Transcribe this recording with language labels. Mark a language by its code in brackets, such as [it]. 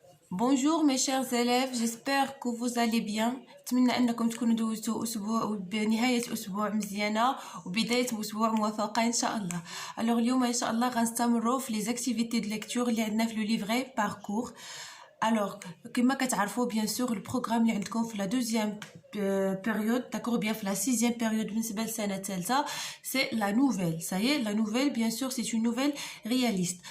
[fr] Bonjour mes chers élèves, j'espère que vous allez bien. [ar] نتمنى انكم تكونوا دوزتوا اسبوع بنهايه اسبوع مزيانه وبدايه اسبوع موفقه ان شاء الله. [fr] alors [ar] اليوم ان شاء الله غنستمروا في [fr] لي زاكتيفيتي دو ليكتور [ar] اللي عندنا في [fr] لو ليفري باركور. alors [ar] كما كتعرفوا [fr] bien sûr [ar] البروغرام اللي عندكم في لا دوزيام [fr] période, d'accord, bien la sixième période [ar] بالنسبة للسنة الثالثة [fr] c'est la nouvelle, ça y est, la nouvelle bien sûr c'est une nouvelle réaliste.